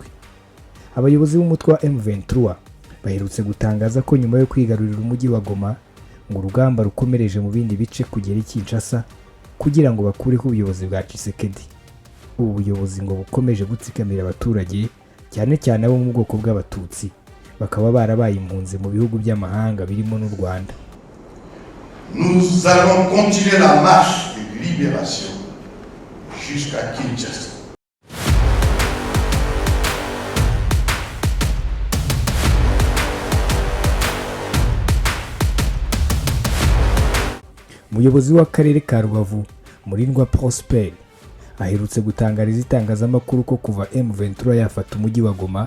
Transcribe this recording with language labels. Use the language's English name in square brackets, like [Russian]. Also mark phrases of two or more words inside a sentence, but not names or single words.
[Kinyarwanda] Abayobozi b'umutwe wa M23 baherutse gutangaza ko nyuma yo kwigarurira umujyi wa Goma, ngo urugamba rukomereje mu bindi bice kugera i Kinshasa kugira ngo bakureho ubuyobozi bwa Tshisekedi. Ubu buyobozi ngo bukomeje gutsikamira abaturage, cyane cyane abo mu bwoko bw'abatutsi, bakaba barabaye impunzi mu bihugu by'amahanga birimo n'u Rwanda. [French] Nous allons continuer la marche de libération jusqu'à Kinshasa. [Kinyarwanda] Umuyobozi w'akarere ka Rubavu, Murindwa Prosper, aherutse gutangariza itangazamakuru ko kuva M23 yafata umujyi wa